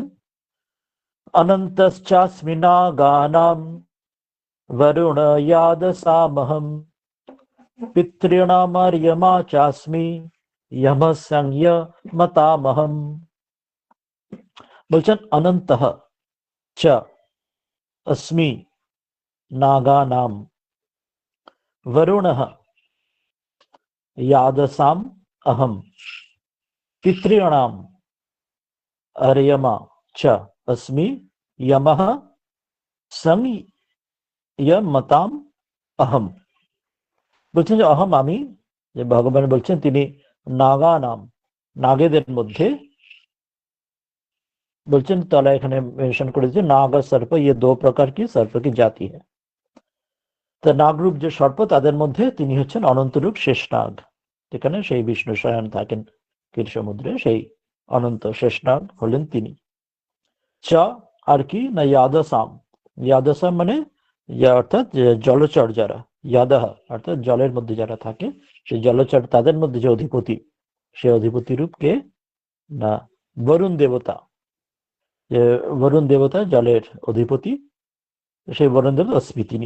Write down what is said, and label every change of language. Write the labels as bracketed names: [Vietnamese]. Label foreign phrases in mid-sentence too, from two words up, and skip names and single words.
[Sanskrit] অনন্তশ্চাস্মিনা গানাম বরুণ ইয়াদসামহম পিতৃণামার্যমা চাস্মি যম সংযমতামহম, বলছেন অনন্তঃ চ अस्मि नागानां वरुणः यादसाम् अहं पितॄणाम् अर्यमा च अस्मि यमः संयमताम् अहम, [Bangla] বলছেন যে অহম, আমি, যে ভগবান বলছেন তিনি নাগানাম, নাগেদের মধ্যে, বলছেন তাহলে এখানে মেনশন করেছে [Hindi] नाग और सर्प, ये दो प्रकार की सर्प की जाति है। [Bangla] তো নাগরূপ যে সর্প, তাদের মধ্যে তিনি হচ্ছেন অনন্তরূপ শেষ নাগ, যেখানে সেই বিষ্ণু শয়ন থাকেন ক্ষীর সমুদ্রে, সেই অনন্ত শেষ নাগ হলেন তিনি। চ আর কি না ইয়াদসাম, ইয়াদসাম মানে অর্থাৎ জলচর যারা, ইয়াদাহ অর্থাৎ জলের মধ্যে যারা থাকে, সেই জলচর, তাদের মধ্যে যে অধিপতি, সে অধিপতি রূপ কে না বরুণ দেবতা, যে বরুণ দেবতা জলের অধিপতি, সেই বরুণ দেবতা অস্মি তিনি।